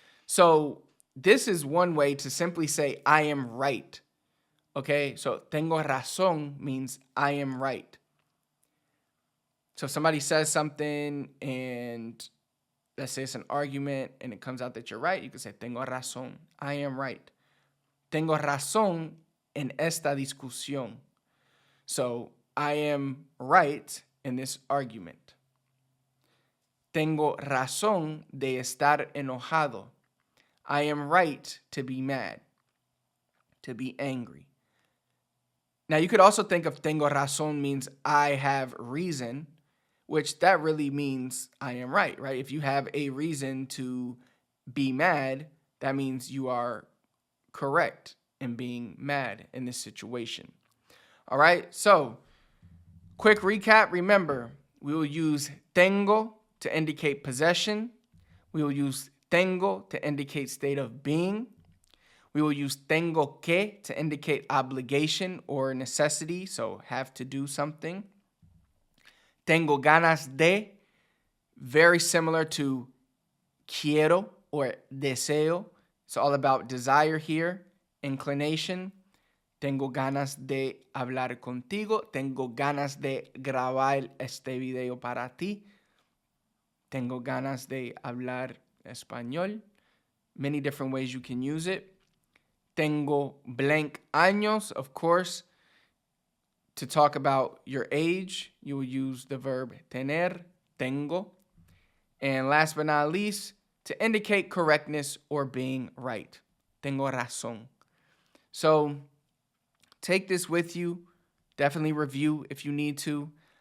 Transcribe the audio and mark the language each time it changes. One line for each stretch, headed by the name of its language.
English: So this is one way to simply say I am right. Okay, so
Spanish: tengo razón
English: means I am right. So if somebody says something and let's say it's an argument and it comes out that you're right, you can say
Spanish: tengo razón,
English: I am right.
Spanish: Tengo razón en esta discusión.
English: So I am right in this argument.
Spanish: Tengo razón de estar enojado.
English: I am right to be mad, to be angry. Now you could also think of
Spanish: tengo razón
English: means I have reason, which that really means I am right? If you have a reason to be mad, that means you are correct in being mad in this situation. All right, so quick recap. Remember, we will use tengo to indicate possession. We will use tengo to indicate state of being. We will use tengo que to indicate obligation or necessity, so have to do something.
Spanish: Tengo ganas de,
English: very similar to quiero or deseo. It's all about desire here. Inclination.
Spanish: Tengo ganas de hablar contigo. Tengo ganas de grabar este video para ti. Tengo ganas de hablar español.
English: Many different ways you can use it. Tengo blank años, of course. To talk about your age, you will use the verb tener, tengo. And last but not least, to indicate correctness or being right.
Spanish: Tengo razón.
English: So take this with you. Definitely review if you need to.